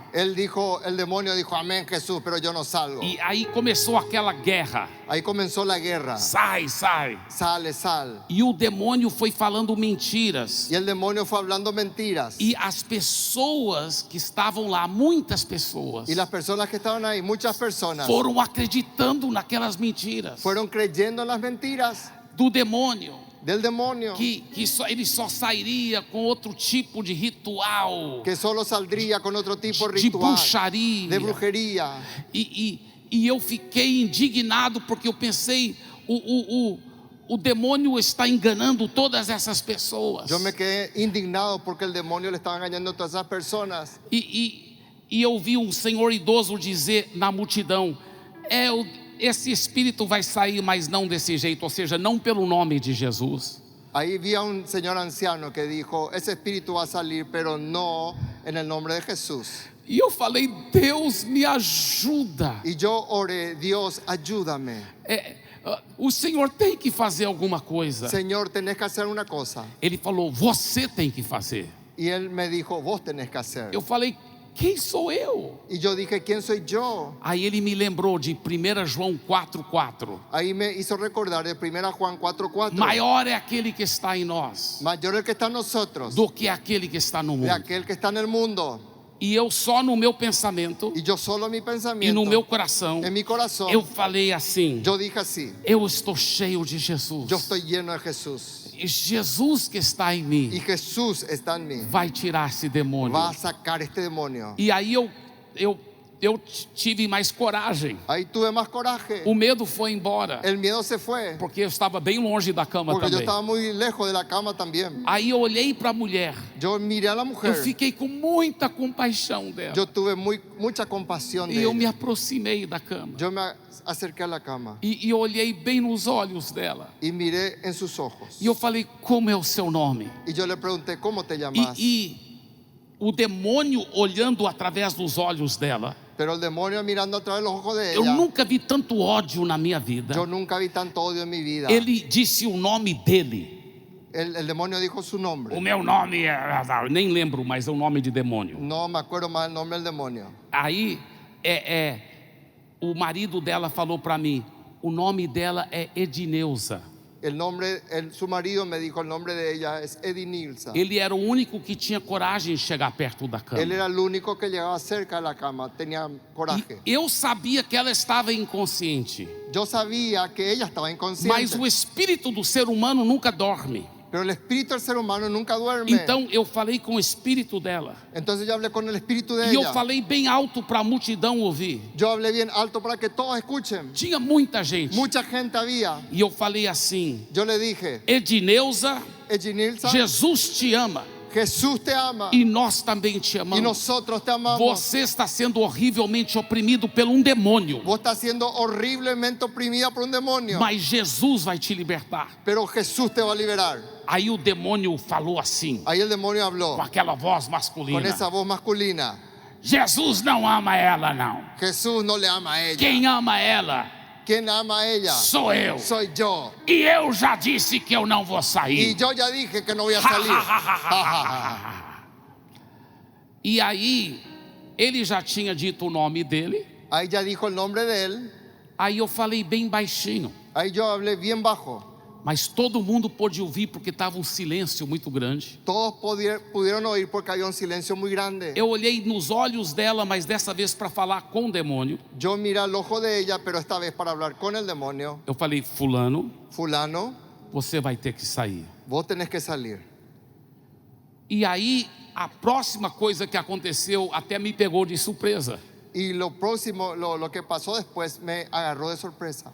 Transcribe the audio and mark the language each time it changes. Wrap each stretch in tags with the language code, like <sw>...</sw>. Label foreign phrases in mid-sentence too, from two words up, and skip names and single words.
<es>El demonio dijo amén Jesús, pero yo no salgo.</es> <pt>E aí começou aquela guerra,</pt> <es>Ahí comenzó la guerra.</es> <pt>sai, sai.</pt> <es>Sale, sal.</es> <pt>E o demônio foi falando mentiras.</pt> <es>Y el demonio fue hablando mentiras.</es> <pt>E as pessoas que estavam lá, muitas pessoas,</pt> <es>Y las personas que estaban ahí, muchas personas,</es> <pt>foram acreditando naquelas mentiras</pt> <es>fueron creyendo en las mentiras</es> <pt>do demônio,</pt> <es>del demonio,</es> <pt>que ele só sairia com outro tipo de ritual,</pt> <es>que solo saldría con otro tipo de de ritual,</es> <pt>bruxaria.</pt> <es>de brujería.</es> <pt>E eu fiquei indignado, porque eu pensei, o demônio está enganando todas essas pessoas.</pt> <es>Yo me quedé indignado porque el demonio le estaba engañando a todas esas personas.</es> <pt>E eu vi um senhor idoso dizer na multidão, esse espírito vai sair, mas não desse jeito, ou seja, não pelo nome de Jesus.</pt> <es>Ahí vi a un señor anciano que dijo, ese espíritu va a salir, pero no en el nombre de Jesús.</es> <pt>E eu falei, Deus me ajuda.</pt> <es>Y yo oré, Dios, ayúdame.</es> <pt>O Senhor tem que fazer alguma coisa.</pt> <es>Señor, tenés que hacer una cosa.</es> <pt>Ele falou, você tem que fazer.</pt> <es>Y él me dijo, vos tenés que hacer.</es> <pt>Eu falei, quem sou eu?</pt> <es>Y yo dije, ¿quién soy yo?</es> <pt>Aí ele me lembrou de 1 João 4:4.</pt> <es>Ahí me hizo recordar de 1 Juan 4:4.</es> <pt>Maior é aquele que está em nós</pt> <es>Mayor el que está en nosotros</es> <pt>do que aquele que está no</pt> <es>de</es> <pt>mundo.</pt> <es>aquel que está en el mundo.</es> <pt>E eu só no meu pensamento</pt> <es>Y yo solo en mi</es> <pt>e</pt> <es>pensamiento,</es> <pt>no meu coração,</pt> <es>en mi corazón,</es> <pt>eu falei assim,</pt> <es>yo dije así,</es> <pt>eu estou cheio de Jesus.</pt> <es>yo estoy lleno de Jesús.</es> <pt>E Jesus que está em</pt> <es>Y</es> <pt>mim</pt> <es>Jesús está en mí.</es> <pt>vai tirar esse demônio.</pt> <es>Va a sacar este demonio.</es> <pt>E aí eu tive mais coragem.</pt> <es>Ahí tuve más coraje.</es> <pt>O medo foi embora,</pt> <es>El miedo se fue.</es> <pt>porque eu estava bem longe da cama</pt> <es>Porque yo</es> <pt>também.</pt> <es>estaba muy lejos de la cama también.</es> <pt>Aí eu olhei para a mulher,</pt> <es>Yo miré a la</es> <pt>eu</pt> <es>mujer.</es> <pt>fiquei com muita compaixão dela.</pt> <es>Yo tuve mucha compasión</es> <pt>E</pt> <es>de</es> <pt>eu me</pt> <es>ella.</es> <pt>aproximei da cama.</pt> <es>Yo me acerqué a la cama</es> <pt>E eu olhei bem nos olhos dela.</pt> <es>y miré en sus ojos.</es> <pt>E eu falei, como é o seu nome?</pt> <es>Y yo le pregunté, ¿cómo te llamas?</es> <pt>E o demônio olhando através dos olhos dela.</pt> <es>Pero el demonio mirando a través de los ojos de</es> <pt>Eu</pt> <es>ella.</es> <pt>nunca vi tanto ódio na minha vida.</pt> <es>Yo nunca vi tanto odio en mi vida.</es> <pt>Ele disse o nome dele.</pt> <es>El demonio dijo su nombre.</es> <pt>O meu nome eu nem lembro, mas é o nome de demônio.</pt> <es>No me acuerdo más el nombre del demonio.</es> <pt>Aí o marido dela falou para mim, o nome dela é Edneuza.</pt> <es>Su marido me dijo el nombre de ella es Edinilza.</es> <pt>Ele era o único que tinha coragem de chegar perto da cama.</pt> <es>Él era el único que llegaba cerca de la cama, tenía coraje.</es> <pt>E eu sabia que ela estava inconsciente,</pt> <es>Yo sabía que ella estaba</es> <pt>mas</pt> <es>inconsciente,</es> <pt>o espírito do ser humano nunca dorme.</pt> <es>pero el espíritu del ser humano nunca duerme.</es> <pt>Então eu falei com o espírito dela.</pt> <es>Entonces yo hablé con el espíritu de</es> <pt>E eu</pt> <es>ella.</es> <pt>falei bem alto para a multidão ouvir.</pt> <es>Yo hablé bien alto para que todos escuchen.</es> <pt>Tinha muita gente.</pt> <es>Mucha gente había.</es> <pt>E eu falei assim,</pt> <es>Yo le dije,</es> <pt>Edneuza,</pt> <es>Edinilza,</es> <pt>Jesus te ama</pt> <es>Jesús te ama</es> <pt>e nós também te</pt> <es>y</es> <pt>amamos.</pt> <es>nosotros te amamos.</es> <pt>Você está sendo horrivelmente oprimido por um demônio,</pt> <es>Vos estás siendo horriblemente oprimida por un demonio,</es> <pt>mas Jesus vai te libertar.</pt> <es>pero Jesús te va a liberar.</es> <pt>Aí o demônio falou assim,</pt> <es>Ahí el demonio habló</es> <pt>com aquela voz</pt> <es>con</es> <pt>masculina,</pt> <es>esa voz masculina.</es> <pt>Jesus não ama ela não.</pt> <es>Jesús no le ama a ella.</es> <pt>Quem ama ela</pt> <es>¿Quién ama a ella?</es> <pt>sou eu.</pt> <es>Soy yo.</es> <pt>E eu já disse que eu não vou</pt> <es>Y</es> <pt>sair.</pt> <es>yo ya dije que no voy a salir.</es> <pt>E aí Ele já tinha dito o nome dele.</pt> <es>Ahí ya dijo el nombre de él.</es> <pt>Aí eu falei bem baixinho,</pt> <es>Ahí yo hablé bien bajo.</es> <pt>mas todo mundo pôde ouvir porque estava um silêncio muito grande.</pt> <es>Todos pudieron oír porque había un silencio muy grande.</es> <pt>Eu olhei nos olhos dela, mas dessa vez para falar com o demônio.</pt> <es>Yo miré al ojo de ella, pero esta vez para hablar con el demonio.</es> <pt>Eu falei: fulano,</pt> <es>Fulano,</es> <pt>você vai ter que sair.</pt> <es>vos tenés que salir.</es> <pt>E aí a próxima coisa que aconteceu até me pegou de surpresa.</pt> <es>Y lo próximo, lo que pasó después me agarró de sorpresa.</es>